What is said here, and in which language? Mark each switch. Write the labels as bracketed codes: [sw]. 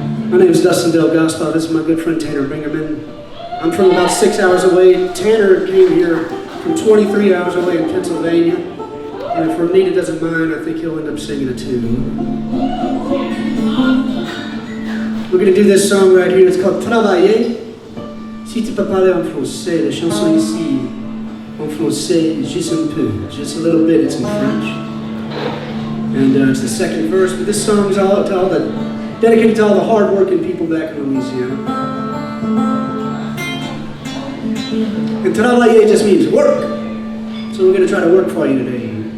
[en] My name is Dustin Gaspard. This is my good friend Tanner Bingerman. I'm from about 6 hours away. Tanner came here from 23 hours away in Pennsylvania. And if Renita doesn't mind, I think he'll end up singing a tune. We're going to do this song right here. It's called Travailler. [fr] Si tu peux parler en français, la chanson ici, en français, juste un peu, [en] just a little bit, it's in French. And it's the second verse, but this song is dedicated to all the hard-working people back in Louisiana. And travailler just means work. So we're going to try to work for you today.